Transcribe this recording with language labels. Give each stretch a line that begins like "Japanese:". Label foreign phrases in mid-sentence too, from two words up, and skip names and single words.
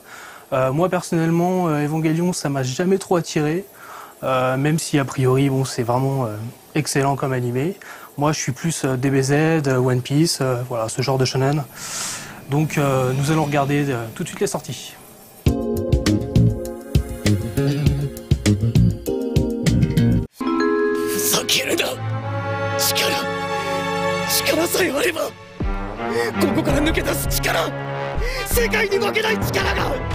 French: Moi personnellement, Evangelion, ça m'a jamais trop attiré. Même si a priori, bon, c'est vraiment excellent comme animé. Moi, je suis plus DBZ, One Piece, voilà, ce genre de shonen. Donc nous allons regarder tout de suite les sorties.
Japanese: ここから抜け出す力、世界に負けない力が。